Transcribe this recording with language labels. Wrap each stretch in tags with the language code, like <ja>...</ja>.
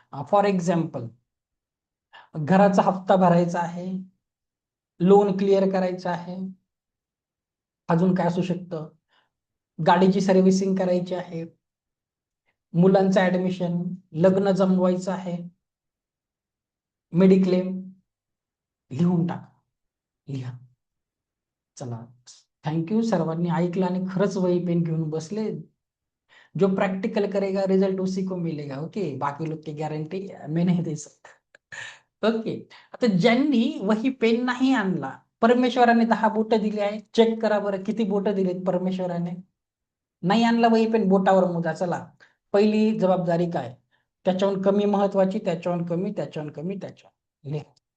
<mr>For example, घराचा हप्ता भरायचा आहे, लोन क्लिअर करायचं आहे, अजून काय असू शकतं, गाडीची सर्व्हिसिंग करायची आहे, मुलांचं ऍडमिशन, लग्न जमवायचं आहे, मेडिक्लेम. लिहून टाका, लिहा. चला, थँक्यू, सर्वांनी ऐकलं आणि खरंच वही पेन घेऊन बसले.</mr> <hi>जो प्रैक्टिकल करेगा रिजल्ट उसी को मिलेगा.</hi> <mr>ओके,</mr> <hi>बाकी लोग की गॅरंटी</hi> <mr>मी नाही दे सकता. ओके, आता ज्यांनी वही पेन नाही आणला, परमेश्वराने 10 बोट दिली आहे, चेक करा बरं किती बोट दिलीत परमेश्वराने. नाही आणला वही पेन, बोटावर मोजा. चला, पहिली जबाबदारी काय, त्याच्याहून कमी महत्वाची, त्याच्याहून कमी, त्याच्याहून कमी, त्याच्याहून लिहा.</mr>